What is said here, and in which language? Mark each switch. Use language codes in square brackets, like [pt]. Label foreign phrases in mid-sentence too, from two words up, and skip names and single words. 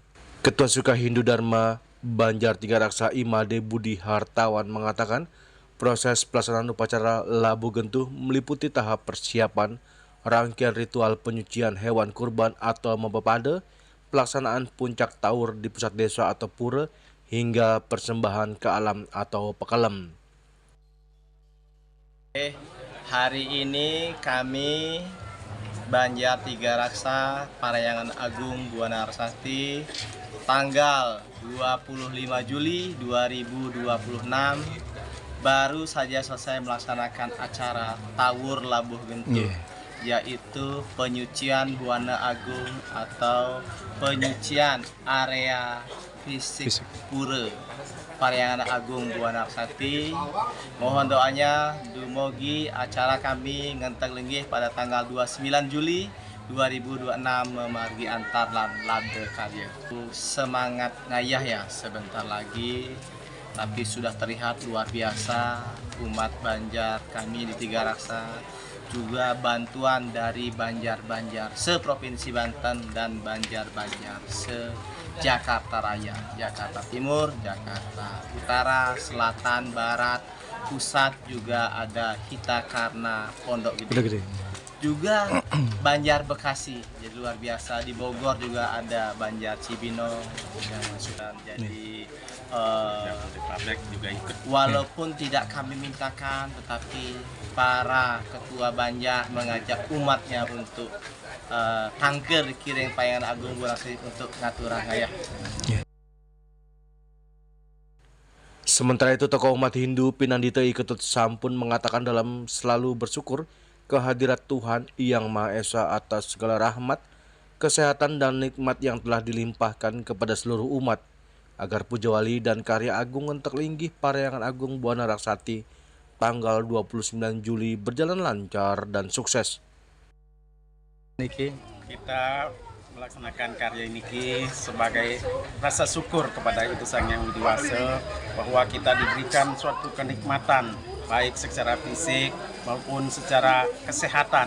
[id] Ketua Suka Hindu Dharma Banjar Tiga Raksa Imade Budi Hartawan mengatakan proses pelaksanaan upacara Labuh Gentuh meliputi tahap persiapan, rangkaian ritual penyucian hewan kurban atau mempepade, pelaksanaan puncak tawur di pusat desa atau pura, hingga persembahan ke alam atau pekalem. Hari ini kami Banjar Tiga Raksa Parayangan Agung Buana Raksati tanggal 25 Juli 2026 baru saja selesai melaksanakan acara Tawur Labuh Gentuh, yaitu penyucian Buana Agung atau penyucian area fisik pura Parayangan Agung Buana Raksati. Mohon doanya dumugi acara kami Ngenteglinggi pada tanggal 29 Juli 2026 memargi antar lade karya. Semangat ngayah ya sebentar lagi, tapi sudah terlihat luar biasa umat Banjar kami di Tiga Raksa, juga bantuan dari Banjar-Banjar se-Provinsi Banten dan Banjar-Banjar se-Jakarta Raya, Jakarta Timur, Jakarta Utara, Selatan, Barat, Pusat, juga ada Hitakarna Pondok Gede. Juga Banjar Bekasi, jadi luar biasa. Di Bogor juga ada Banjar Cibinong yang sudah jadi juga ikut. Walaupun tidak kami mintakan, tetapi para ketua Banjar mengajak umatnya untuk tangker dikiring Parayangan Agung Buana Raksati untuk [ban] ngaturang ngayah. [id] Sementara itu, tokoh umat Hindu Pinandita Iketut Sampun mengatakan dalam selalu bersyukur kehadirat Tuhan Yang Maha Esa atas segala rahmat, kesehatan, dan nikmat yang telah dilimpahkan kepada seluruh umat, agar puja wali dan karya Agung Ngenteglinggi Parayangan Agung Buana Raksati tanggal 29 Juli berjalan lancar dan sukses. Kita melaksanakan karya ini sebagai rasa syukur kepada Itu Sang Yang Widi Wase bahwa kita diberikan suatu kenikmatan baik secara fisik maupun secara kesehatan.